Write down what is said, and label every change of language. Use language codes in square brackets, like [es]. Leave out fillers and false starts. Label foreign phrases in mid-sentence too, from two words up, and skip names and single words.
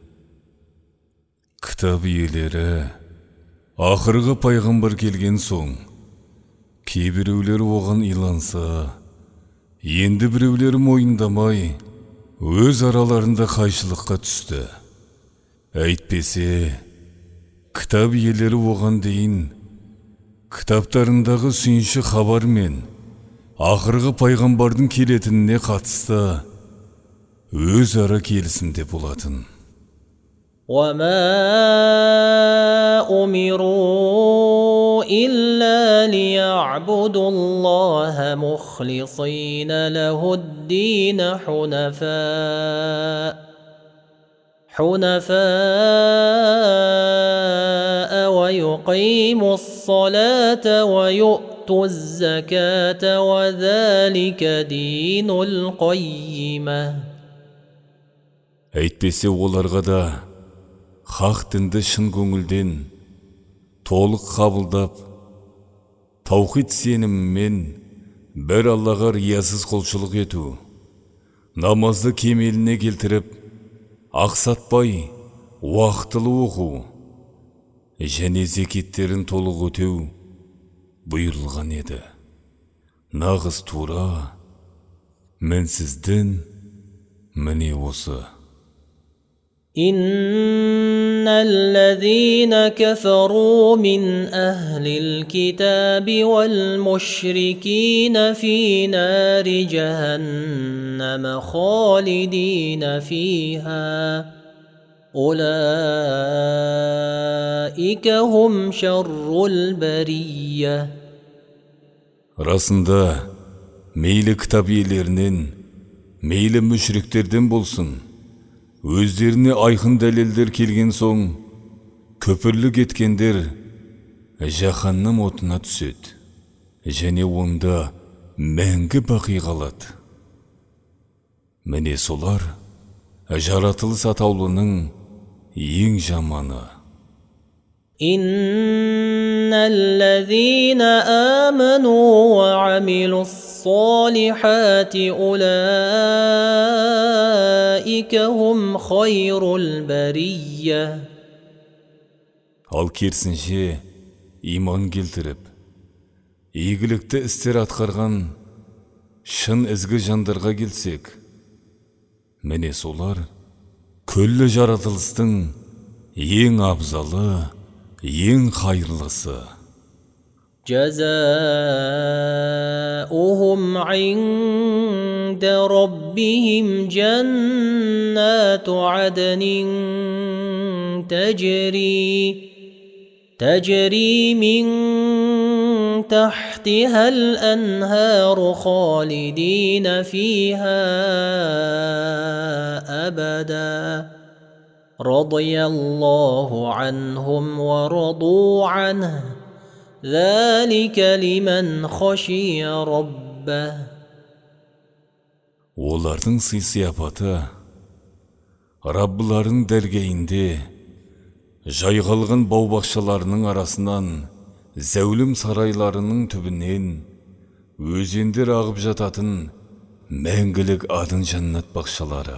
[kk] Кітап иелері ақырғы пайғамбар келген соң кейбіреулер оған иланса, енді біреулер мойындамай өз араларында қайшылыққа түсті. Әйтпесе, кітап иелері оған дейін кітаптарындағы сүйінші хабар мен ақырғы пайғамбардың келетініне қатысты өз ара келісімде болатын. [ar] وما أمروا إلا ليعبدوا الله مخلصين له الدين حنفاء ويقيموا الصلاة ويؤتوا الزكاة وذلك دين القيمة. [kk] Әйтпесе оларға да хақ дінді шын көңілден толық қабылдап, таухид сенімімен бір Аллаға риясыз құлшылық ету, намазды кемеліне келтіріп, ақсатпай, уақытылы оқу, және зекеттерін толық өтеу бұйырылған еді. Нағыз тура, мінсіз дін міне осы. [ar] إن الذين كفروا من أهل الكتاب والمشركين في نار جهنم خالدين فيها أولئك هم شر البرية. [kk] Расында, мейлі кітап иелерінен, мейлі мүшриктерден болсын, өздеріне айқын дәлелдер келген соң, күпірлік еткендер жаһаннам отына түседі, және онда мәңгі бақи қалады. Міне солар жаратылыс атаулының ең жаманы. [ar] إن الذين آمنوا وعملوا الصالحات أولئك هم خير البرية. [kk] Ал керісінше иман келтіріп, игілікті істер атқарған шын ізгі жандарға келсек, міне солар күллі жаратылыстың ең абзалы, ең қайырлысы. [ar] جزاؤهم عند ربهم جنات عدن تجري من تحتها الأنهار خالدين فيها أبدا رضي الله عنهم ورضوا عنه ذلك لمن خشي ربه. [kk] Олардың сый-сияпаты Раббыларының дәргейінде жайғалған бау-бақшаларының арасынан, зәулім сарайларының түбінен өзендер ағып жататын мәңгілік адын жәннат бақшалары.